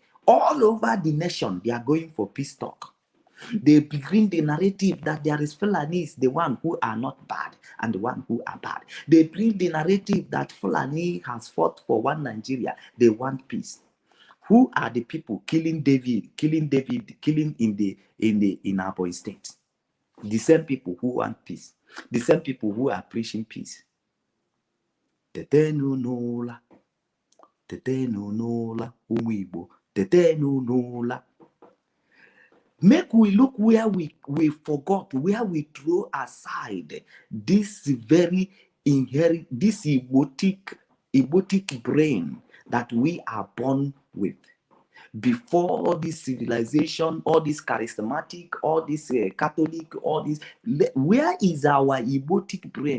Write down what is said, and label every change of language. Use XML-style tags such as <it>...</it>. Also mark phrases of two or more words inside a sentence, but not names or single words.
<en>All over the nation, they are going for peace talk. They begin the narrative that there is Fulanis, the one who are not bad and the one who are bad. They bring the narrative that Fulani has fought for one Nigeria. They want peace. Who are the people killing David, killing in our state? The same people who want peace. The same people who are preaching peace. Tetenu nola. Tetenu nola. Umibo. Tetenu nola. Make we look where we forgot, where we throw aside this very inherent, this egotic brain that we are born with. Before all this civilization, all this charismatic, all this Catholic, all this, where is our egotic brain?</en>